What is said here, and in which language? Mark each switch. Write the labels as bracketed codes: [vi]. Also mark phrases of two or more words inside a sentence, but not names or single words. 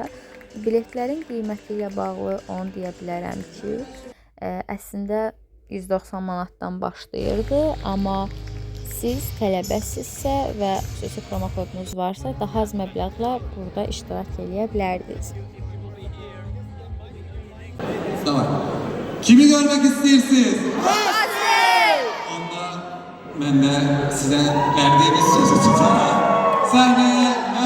[az] Biletlərin qiyməti ilə bağlı onu deyə bilərəm ki, əslində 190 manatdan başlayırdı, amma siz tələbəsinizsə və xüsusi promo kodunuz varsa, daha az məbləğlə burada iştirak edə bilərdiniz. [tr] Tamam. Kimi görmek istersiniz? Onda ben de size verdiğimiz sözü tutar. Sahneye